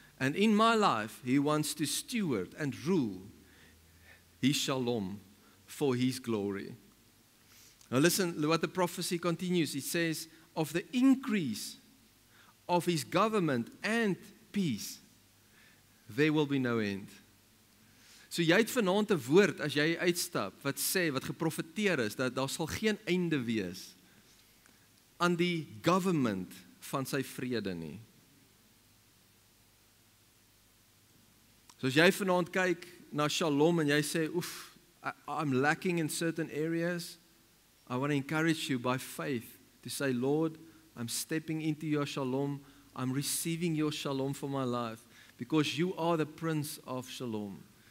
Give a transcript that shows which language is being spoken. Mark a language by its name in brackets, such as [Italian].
[English] And in my life, He wants to steward and rule His shalom for His glory. Now listen what the prophecy continues. It says, of the increase of His government and peace, there will be no end. [Afrikaans] So jy het vanaand 'n woord as jy uitstap wat sê, wat geprofeteer is, dat daar sal geen einde wees aan die government van sy vrede nie. So as jy vanaand kyk na shalom en jy sê, [English] I'm lacking in certain areas, I want to encourage you by faith to say, Lord, I'm stepping into your shalom, I'm receiving your shalom for my life, because you are the Prince of Shalom.